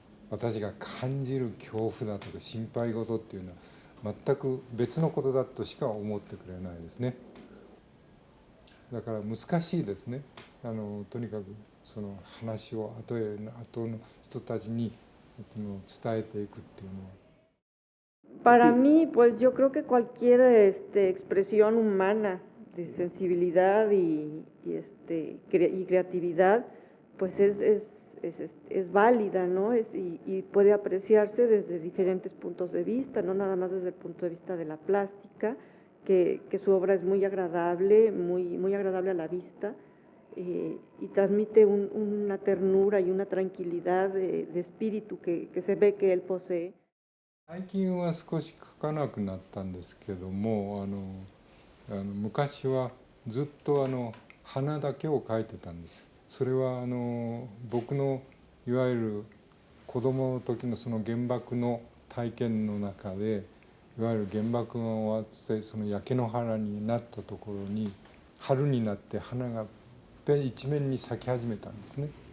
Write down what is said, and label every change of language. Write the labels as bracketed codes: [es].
[ja] 私が感じる恐怖だとか心配事っていうのは全く別のことだとしか思ってくれないですね。だから難しいですね。とにかくその話を後の人たちに伝えていくっていうのは。 [es] Para mí, pues yo creo que cualquier expresión humana de sensibilidad y creatividad, pues es válida, ¿no? Y puede apreciarse desde diferentes puntos de vista, no nada más desde el punto de vista de la plástica, que su obra es muy agradable, muy agradable a la vista, y transmite una ternura y una tranquilidad de espíritu que se ve que él posee. [ja] 最近は少し書かなくなったんですけども、昔はずっと花だけを描いてたんです。それは僕のいわゆる子供の時のその原爆の体験の中で、いわゆる原爆が終わってその焼け野原になったところに春になって花が一面に咲き始めたんですね。